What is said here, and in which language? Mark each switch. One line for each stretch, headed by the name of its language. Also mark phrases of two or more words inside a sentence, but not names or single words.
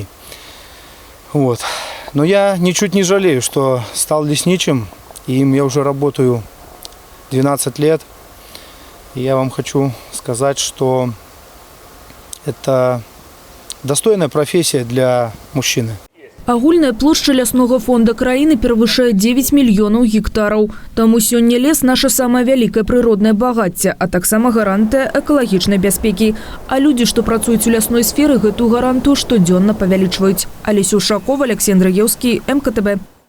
Russian: Вот. Но я ничуть не жалею, что стал лесничим, и им я уже работаю 12 лет. И я вам хочу сказать, что это достойная профессия для мужчины.
Belarusian: Агульная плошча ляснога фонда краіны перавышае 9 мільёнаў гектараў. Таму сёння лес – наша самае вялікае прыроднае багацце, а таксама гарантыя экалагічнай бяспекі. А людзі, што працуюць у лясной сферы, гэтую гарантыю штодзённа павялічваюць. Алеся Ушакова, Алексей Андрыеўскі, МКТБ.